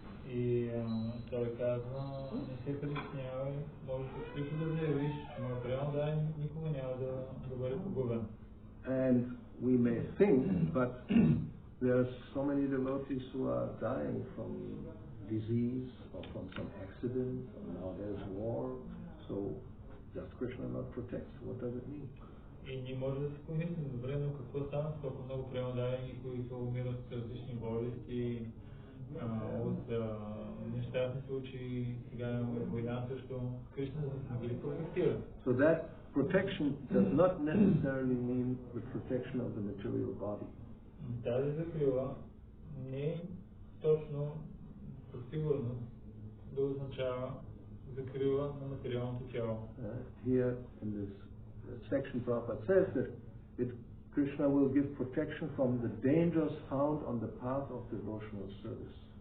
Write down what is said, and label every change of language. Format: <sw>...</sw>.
<bg>И той казва, не се притеснявай, можеш открито да заявиш, че материално дай никога няма да бъде погубен.</bg> <en>And we may think, but there are so many devotees who are dying from disease or from some accident, or now there's war, so does Krishna not protect? What does it mean?</en> <bg>И не може да се помислим, добре, но какво става с толкова много преодаяни, които умират с различни болести, от нещастни случаи, сега имаме война също, Кришна да ги протектира.</bg> <en>So that protection does not necessarily mean the protection of the material body.</en> <bg>Тази закрила не е точно със сигурност да означава закрила на материалното тяло.</bg> <en>Here in this section, Prabhupada says that Krishna will give protection from the dangers found on the path of devotional service.</en>